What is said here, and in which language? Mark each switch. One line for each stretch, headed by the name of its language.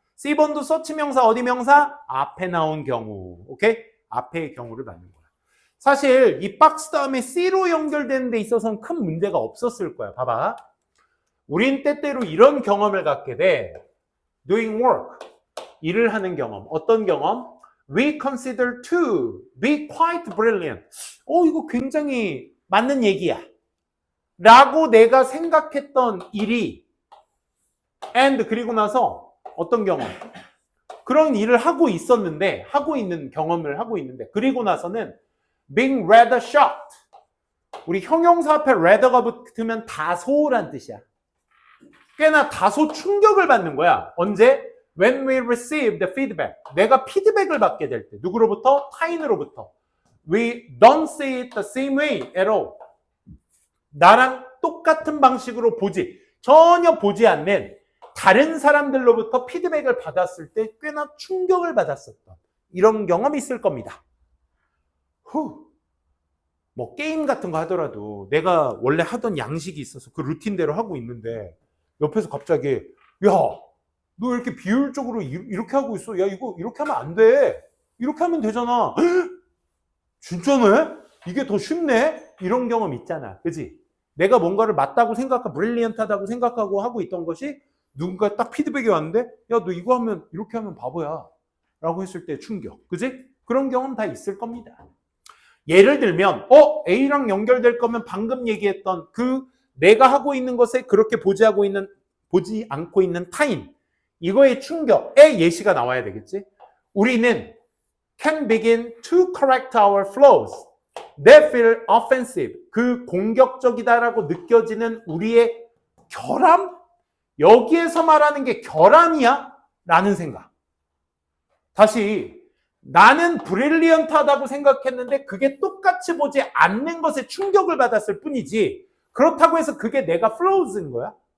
Korean: C번도 서치 명사 어디 명사? 앞에 나온 경우. 오케이? 앞의 경우를 받는 거야. 사실 이 박스 다음에 C로 연결되는 데 있어서는 큰 문제가 없었을 거야. 봐봐. 우린 때때로 이런 경험을 갖게 돼.
English: doing work.
Korean: 일을 하는 경험. 어떤 경험?
English: We consider to be quite brilliant.
Korean: 이거 굉장히 맞는 얘기야. 라고 내가 생각했던 일이 and 그리고 나서 어떤 경험? 그런 일을 하고 있었는데 경험을 하고 있는데 그리고 나서는
English: being rather shocked.
Korean: 우리 형용사 앞에 rather가 붙으면 다소란 뜻이야. 꽤나 다소 충격을 받는 거야. 언제?
English: When we receive the feedback.
Korean: 내가 피드백을 받게 될 때. 누구로부터? 타인으로부터.
English: We don't see it the same way at all.
Korean: 나랑 똑같은 방식으로 전혀 보지 않는 다른 사람들로부터 피드백을 받았을 때 꽤나 충격을 받았었던 이런 경험이 있을 겁니다. 뭐 게임 같은 거 하더라도 내가 원래 하던 양식이 있어서 그 루틴대로 하고 있는데 옆에서 갑자기 야, 너 이렇게 비효율적으로 이렇게 하고 있어. 야, 이거 이렇게 하면 안 돼. 이렇게 하면 되잖아. 진짜네? 이게 더 쉽네? 이런 경험 있잖아. 그지? 내가 뭔가를 맞다고 생각하고 브릴리언트하다고 생각하고 하고 있던 것이 누군가 딱 피드백이 왔는데 야, 너 이거 하면 이렇게 하면 바보야. 라고 했을 때 충격. 그지? 그런 경험 다 있을 겁니다. 예를 들면 A랑 연결될 거면 방금 얘기했던 그 내가 하고 있는 것에 그렇게 보지 않고 있는 타인. 이거의 충격의 예시가 나와야 되겠지? 우리는
English: can begin to correct our flaws that feel offensive.
Korean: 그 공격적이다라고 느껴지는 우리의 결함? 여기에서 말하는 게 결함이야? 라는 생각. 다시 나는 브릴리언트하다고 생각했는데 그게 똑같이 보지 않는 것에 충격을 받았을 뿐이지 그렇다고 해서 그게 내가 flaws인 거야?